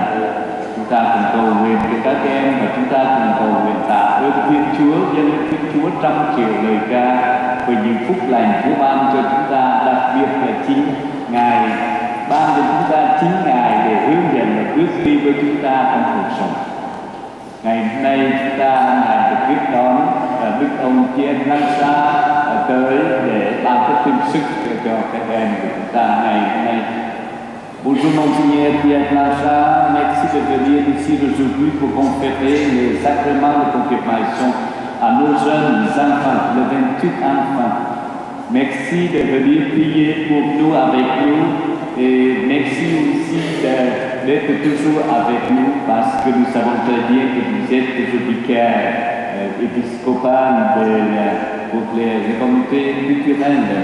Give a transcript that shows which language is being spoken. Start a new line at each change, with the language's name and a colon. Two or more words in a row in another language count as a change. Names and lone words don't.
Vietnamese: Chúng ta cùng cầu nguyện cho các em và chúng ta cùng cầu nguyện tạ ơn Thiên Chúa, dâng Thiên Chúa trăm triệu lời ca về những phúc lành Chúa ban cho chúng ta, đặc biệt là chính Ngài ban cho chúng ta chính Ngài để hướng dẫn và bước đi với chúng ta trong cuộc sống. Ngày hôm nay chúng ta hân hạnh được tiếp đón Đức ông Pierre Lansa tới để ban phát thêm sức cho các em của chúng ta ngày hôm nay.
French: Bonjour Monseigneur Pierre Lansa, merci de venir ici aujourd'hui pour conférer les sacrements de confirmation à nos jeunes enfants, le 28 enfants. Merci de venir prier pour nous avec nous et merci aussi d'être toujours avec nous parce que nous savons très bien que vous êtes toujours vicaire épiscopal pour les communautés culturelles.